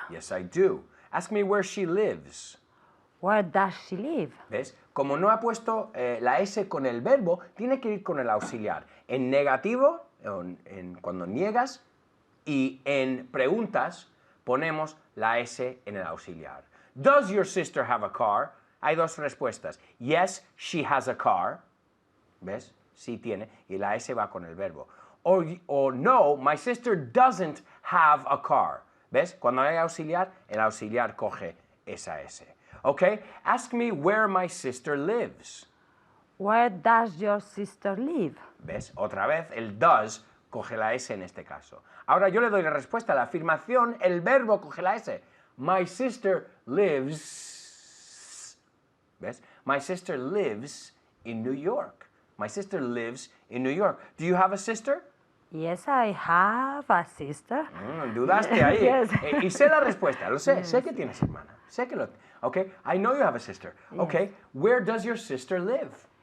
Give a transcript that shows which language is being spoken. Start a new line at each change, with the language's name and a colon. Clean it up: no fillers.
English: Yes, I do. Ask me where she lives. Where does she live?
Spanish: ¿Ves? Como no ha puesto la S con el verbo, tiene que ir con el auxiliar. En negativo, cuando niegas, y en preguntas, ponemos la S en el auxiliar.
English: Does your sister have a car?
Spanish: Hay dos respuestas.
English: Yes, she has a car.
Spanish: ¿Ves? Sí tiene. Y la S va con el verbo.
English: O no, my sister doesn't have a car.
Spanish: ¿Ves? Cuando hay auxiliar, el auxiliar coge esa S. ¿Ok?
English: Ask me where my sister lives. Where does your sister live?
Spanish: ¿Ves? Otra vez, el does coge la S en este caso. Ahora yo le doy la respuesta. La afirmación, el verbo coge la S.
English: My sister lives.
Spanish: ¿Ves?
English: My sister lives in New York. My sister lives in New York. Do you have a sister? Yes, I have a sister.
Spanish: Dudaste ahí.
English: Yes.
Spanish: Y sé la respuesta, lo sé. Sé que tienes hermana. Sé que lo...
English: Okay, I know you have a sister. Okay, where does your sister live?